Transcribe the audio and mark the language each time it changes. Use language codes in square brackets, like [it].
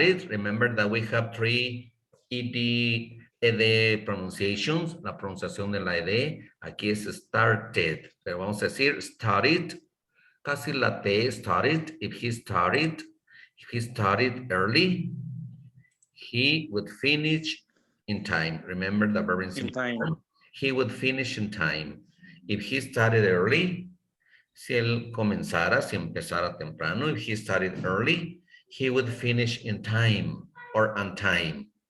[en] Remember that we have 3 ed pronunciations. [es] La pronunciación de la ed aquí es started, pero vamos a decir started. Casi la T, started. [en] If he started early, he would finish in time. Remember the verb in time. He would finish in time. If he started early, [es] si él comenzara, si empezara temprano, [en] if he started early, he would finish in time or on time.